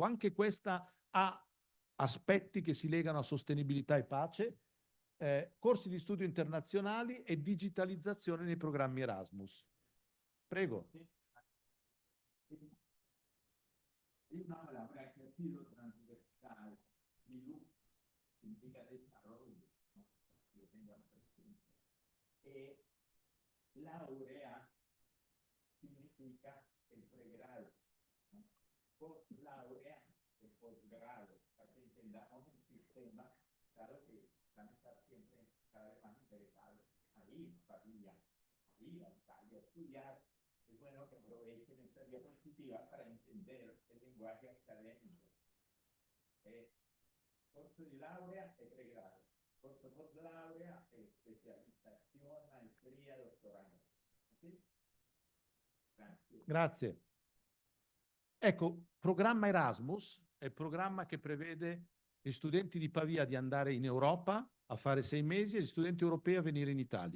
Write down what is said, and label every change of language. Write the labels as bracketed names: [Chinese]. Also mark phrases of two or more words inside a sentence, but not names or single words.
[Italian] Anche questa ha aspetti che si legano a sostenibilità e pace, corsi di studio internazionali e digitalizzazione nei programmi Erasmus. Prego. Una laurea creativo transversal, sviluppo, [Spanish] significa desarrollo, ¿no? Lo tengan presente. Laurea significa el pregrado, ¿no? Post-laurea es posgrado, para que entendamos un sistema, claro que van a estar siempre cada vez más interesados a ir a Italia, a estudiar. Es bueno que aprovechen esta diapositiva para entender el lenguaje académico. [Italian] Corso di laurea e pregrado. Corso post-laurea e specializzazione, maestria, dottorato. Okay? Grazie. Grazie. Ecco, programma Erasmus è il programma che prevede gli studenti di Pavia di andare in Europa a fare 6 mesi e gli studenti europei a venire in Italia.